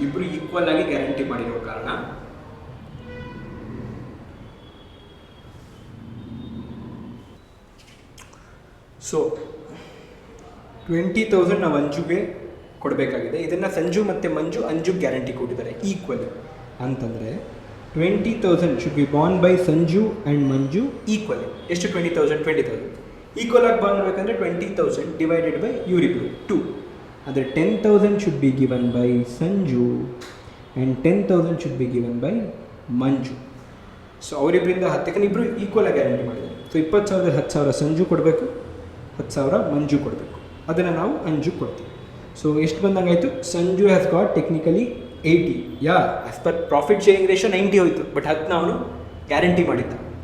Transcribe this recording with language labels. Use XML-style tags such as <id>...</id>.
<kn>ಇಬ್ಬರು ಈಕ್ವಲ್ ಆಗಿ ಗ್ಯಾರಂಟಿ ಮಾಡಿರೋ ಕಾರಣ ಸೊ 20,000 ನಾವು ಅಂಜುಗೆ ಕೊಡಬೇಕಾಗಿದೆ. ಇದನ್ನು ಸಂಜು ಮತ್ತು ಮಂಜು ಅಂಜುಗೆ ಗ್ಯಾರಂಟಿ ಕೊಟ್ಟಿದ್ದಾರೆ ಈಕ್ವಲಿ. ಅಂತಂದರೆ</kn> <en>20,000 should be borne by Sanju and Manju equally.</en> <kn>ಎಷ್ಟು 20,000 20,000 ಈಕ್ವಲ್ ಆಗಿ ಬಾಂಡ್ ಮಾಡಬೇಕಂದ್ರೆ 20,000 ಡಿವೈಡೆಡ್ ಬೈ ಇವರಿಬ್ರು 2.</kn> <en>ಅಂದರೆ 10,000 should be given by Sanju and 10,000 should be given by Manju.</en> <kn>So ಅವರಿಬ್ಬರಿಂದ 10 ಇಬ್ಬರು ಈಕ್ವಲ್ ಆಗಿ ಗ್ಯಾರಂಟಿ ಮಾಡಿದ್ದಾರೆ. ಸೊ 20,000 10,000 ಸಂಜು ಕೊಡಬೇಕು, 10,000 ಮಂಜು ಕೊಡಬೇಕು. ಅದನ್ನು ನಾವು ಅಂಜು ಕೊಡ್ತೀವಿ. ಸೊ ಎಷ್ಟು ಬಂದಂಗಾಯಿತು?</kn> <en>Sanju has got technically 80.</en> <kn>As per profit sharing ratio 90 ಹೋಯಿತು, ಬಟ್ 10 ಅವನು ಗ್ಯಾರಂಟಿ ಮಾಡಿದ್ದ.</kn>